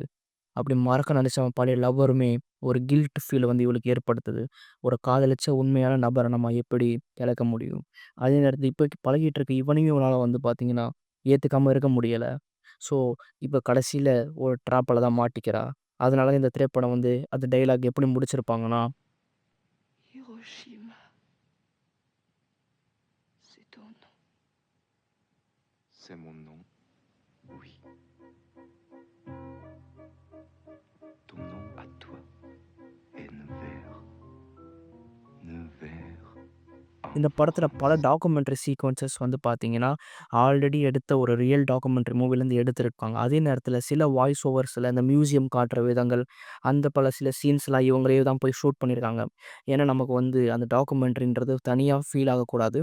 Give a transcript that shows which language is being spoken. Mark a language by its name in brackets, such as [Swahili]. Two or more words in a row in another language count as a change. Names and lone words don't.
[Tamil] அப்படி மறக்க நினைச்ச அவன் பழைய லவ்வருமே ஒரு [English] guilt feel [Tamil] வந்து இவளுக்கு ஏற்படுத்துது. ஒரு காதலிச்ச உண்மையான நபர நம்ம எப்படி இழக்க முடியும்? அதே நேரத்தில இப்ப பழகிட்டு இருக்க இவனையும் இவளால வந்து பார்த்தீங்கன்னா, ஏத்துக்காம இருக்க முடியல. ஸோ, இப்ப கடைசியில ஒரு ட்ராப்ல தான் மாட்டிக்கிறா. அதனால தான் இந்த திரைப்படம் வந்து அந்த டயலாக் எப்படி முடிச்சிருப்பாங்கன்னா, [French] Hiroshima, c'est ton nom. C'est mon nom. Oui, Ton nom à toi est Nevers. Nevers. [Tamil] இந்த படத்துல பல [English] documentary sequences [Tamil] வந்து பார்த்தீங்கன்னா, ஆல்ரெடி எடுத்த ஒரு [English] real documentary [Tamil] மூவிலேருந்து எடுத்திருப்பாங்க. அதே நேரத்தில சில [English] voice oversல [Tamil] இந்த மியூசியம் காட்டுற விதங்கள், அந்த பல சில சீன்ஸ்லாம் இவங்களே தான் போய் ஷூட் பண்ணியிருக்காங்க. ஏன்னா, நமக்கு வந்து அந்த டாக்குமெண்ட்ரின்றது தனியா ஃபீல் ஆகக்கூடாது.